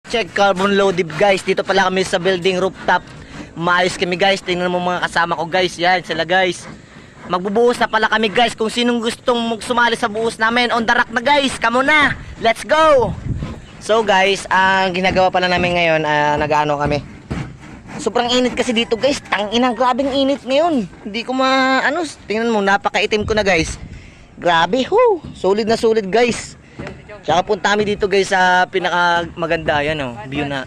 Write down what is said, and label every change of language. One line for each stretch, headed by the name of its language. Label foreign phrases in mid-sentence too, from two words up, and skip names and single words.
English: Check carbon loaded
Filipino: guys. Dito pala kami sa building rooftop. Maayos kami guys. Tingnan mo mga kasama ko guys. Yan sila guys. Magbubuhos na pala kami guys. Kung sinong gustong sumali sa buhos namin,
English: on the rock na guys. Come on na. Let's go.
Filipino: So guys, ang ginagawa pala namin ngayon, nag-ano kami. Sobrang init kasi dito guys. Tanginang grabing init ngayon. Hindi ko tingnan mo, napakaitim ko na guys. Grabe, solid na solid guys. Tsaka punta kami dito guys sa pinaka maganda, yan view na.